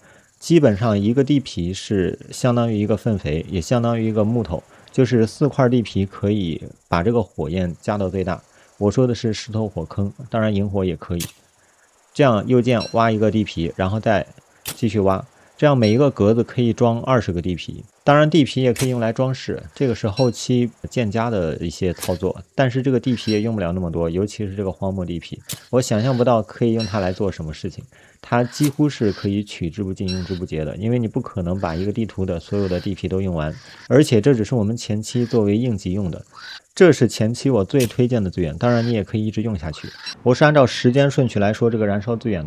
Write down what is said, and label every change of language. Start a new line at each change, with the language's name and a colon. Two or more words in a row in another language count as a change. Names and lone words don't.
Chinese: 基本上一個地皮是相當於一個糞肥，也相當於一個木頭，就是4塊地皮可以把這個火焰加到最大。我說的是石頭火坑，當然引火也可以。這樣右鍵挖一個地皮，然後再繼續挖。這樣每一個格子可以裝20個地皮，當然地皮也可以用來裝飾，這個是後期建加的一些操作，但是這個地皮也用不了那麼多，尤其是這個荒漠地皮，我想象不到可以用它來做什麼事情，它幾乎是可以取之不盡用之不竭的，因为你不可能把一個地圖的所有的地皮都用完，而且這只是我們前期作為應急用的，這是前期我最推薦的資源，當然你也可以一直用下去，我是按照時間順序來說這個燃燒資源的。